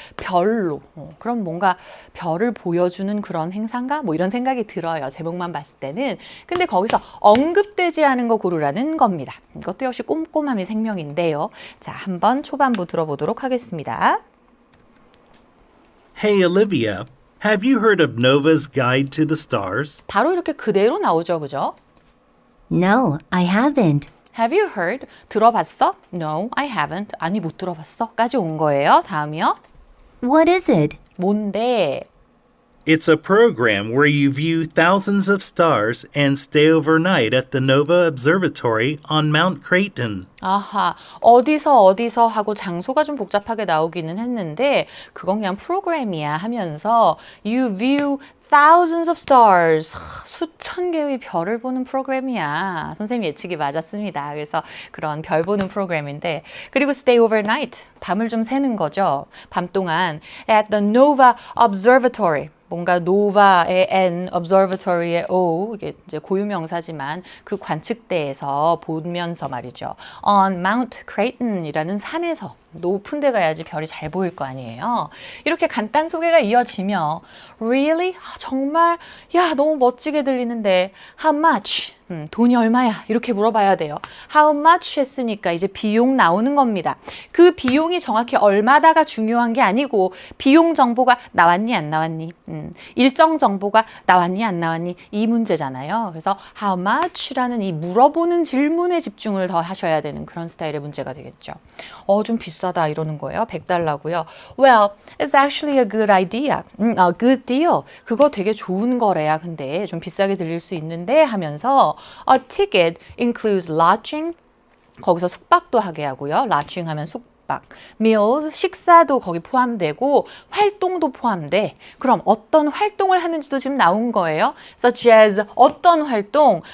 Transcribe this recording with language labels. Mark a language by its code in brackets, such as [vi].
[ko] 별로 그럼 뭔가 별을 보여주는 그런 행사인가? 뭐 이런 생각이 들어요. 제목만 봤을 때는. 근데 거기서 언급되지 않은 거 고르라는 겁니다. 이것도 역시 꼼꼼함이 생명인데요. 자, 한번 초반부 들어보도록 하겠습니다. [en] Hey, Olivia, have you heard of Nova's Guide to the Stars? [ko] 바로 이렇게 그대로 나오죠, 그죠? [en] No, I haven't. Have you heard? [ko] 들어봤어? [en] No, I haven't. [ko] 아니, 못 들어봤어. 까지 온 거예요. 다음이요. [en] What is it? [ko] 뭔데? [en] It's a program where you view thousands of stars and stay overnight at the Nova Observatory on Mount Creighton. [ko] 아하, 어디서 하고 장소가 좀 복잡하게 나오기는 했는데 그건 그냥 프로그램이야 하면서 [en] You view thousands of stars. [ko] 수천 개의 별을 보는 프로그램이야. 선생님 예측이 맞았습니다. 그래서 그런 별 보는 프로그램인데 그리고 [en] stay overnight. [ko] 밤을 좀 새는 거죠. 밤 동안 at the Nova Observatory. 뭔가 노바의 N, observatory의 O, 이게 이제 고유명사지만 그 관측대에서 보면서 말이죠. On Mount Creighton이라는 산에서 높은 데 가야지 별이 잘 보일 거 아니에요. 이렇게 간단 소개가 이어지며 [en] Really? [ko] 정말? 야, 너무 멋지게 들리는데 [en] How much? [ko] 돈이 얼마야? 이렇게 물어봐야 돼요. How much 했으니까 이제 비용 나오는 겁니다. 그 비용이 정확히 얼마다가 중요한 게 아니고 비용 정보가 나왔니 안 나왔니? 일정 정보가 나왔니 안 나왔니? 이 문제잖아요. 그래서 how much라는 이 물어보는 질문에 집중을 더 하셔야 되는 그런 스타일의 문제가 되겠죠. 좀 비싸다 이러는 거예요. $100고요. [en] Well, it's actually a good idea. A good deal. [ko] 그거 되게 좋은 거래야. 근데 좀 비싸게 들릴 수 있는데 하면서 [en] A ticket includes lodging. [ko] 거기서 숙박도 하게 하고요. lodging 하면 숙박, meals, 식사도 거기 포함되고 활동도 포함돼. 그럼 어떤 활동을 하는지도 지금 나온 거예요. Such as 어떤 활동?